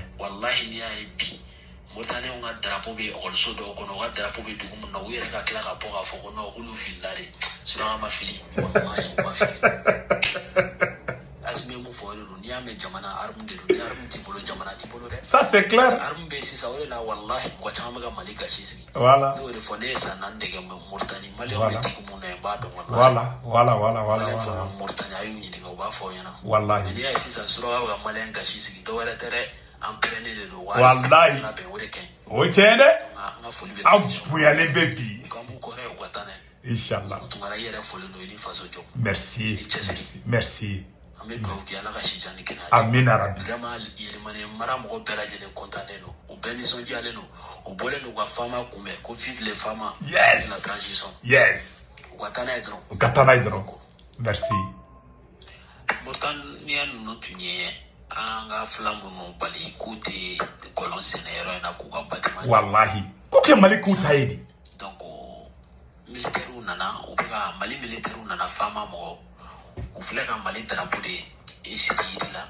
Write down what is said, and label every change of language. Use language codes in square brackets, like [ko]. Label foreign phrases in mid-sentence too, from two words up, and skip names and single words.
[bm] wallahi n'i y'a ye bi Mauritaniens ka drapeau bɛ école dɔw kɔnɔ u ka drapeau bɛ dugu min na u yɛrɛ ka tila ka bɔ k'a fɔ ko non k'olu filila de suraka ma fili wallahi u ma fili Assimi mun fɔ o de don n'i y'a mɛn jamana arme de don ni arme t'i bolo jamana t'i bolo dɛ [fr] ça c'est clair [bm] arme bɛ sisan o de la wallahi mɔgɔ caman bɛ ka Mali gasi sigi [fr] voilà [bm] ne y'o de fɔ ne ye san 4 de kɛ Mauritanie Maliyɛnw bɛ digi mun na n b'a dɔn voilà Mauritanie a y'u ɲininka u b'a fɔ aw ɲɛna [ar] wallahi [bm] mais n'i y'a ye sisan suraka bɛ ka Maliyɛn gasi sigi dɔ wɛrɛ tɛ dɛ an pɛrɛnnen de don [ar] wallahi [bm] bɛn o de ka ɲi o ye tiɲɛ dɛ an ka foli bɛ an bonyalen bɛ bi kan b'u kɔrɔ u ka taa n'a ye [ar] inchallah [bm] Tunkara i yɛrɛ fɔlen don i ni faso jɔ [fr] merci [bm] an bɛ dugawu kɛ ala ka si jan ni kɛnɛya [ar] amin arabi [bm] vraiment Yelemani mara mɔgɔ bɛɛ lajɛlen contannen don u bɛɛ nisɔndiyalen don u bɔlen don ka faama kunbɛn ko [fr] vive les femmes [en] yes [fr] la transition [en] yes [bm] u ka taa n'a ye dɔrɔn u ka taa n'a ye dɔrɔn merci Mauritania ninnu tun ye an ka fila minnu bali k'u tɛ kɔlɔn sɛnɛ yɔrɔ in na k'u ka bâtiment wallahi ko kɛ Mali k'u ta ye de donc militaires nana u bɛ ka Mali militaires nana faama mɔgɔ u filɛ ka Mali drapeau de sigi yiri la